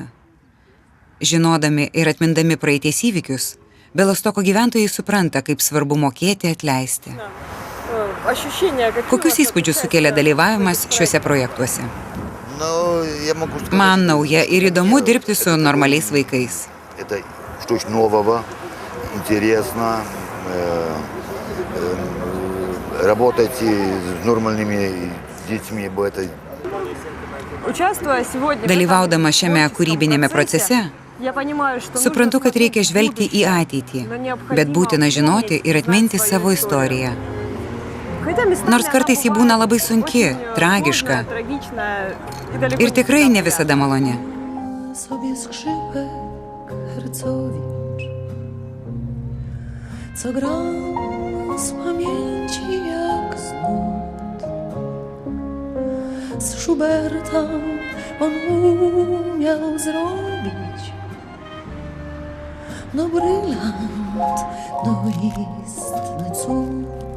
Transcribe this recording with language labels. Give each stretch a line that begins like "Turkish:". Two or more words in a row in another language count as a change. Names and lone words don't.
Lithuanian: Žinodami ir atmindami praeities įvykius, Belostoko gyventojai supranta, kaip svarbu mokėti atleisti. Kokius įspūdžius sukelia dalyvavimas šiuose projektuose? Man nauja ir įdomu dirbti su normaliais vaikais.
Russian: Это что-то нового, интересно, работать с нормальными детьми, бо это...
Lithuanian: Dalyvaudama šiame kūrybinėme procese, suprantu, kad reikia žvelgti į ateitį, bet būtina žinoti ir atminti savo istoriją. Nors kartais ji būna labai sunki, tragiška ir tikrai ne visada maloni.
Polish: Sobie skrzypek Hercowicz, co grał z pamięci jak z nut. Z Schuberta on umiał zrobić no brylant, no istny cud.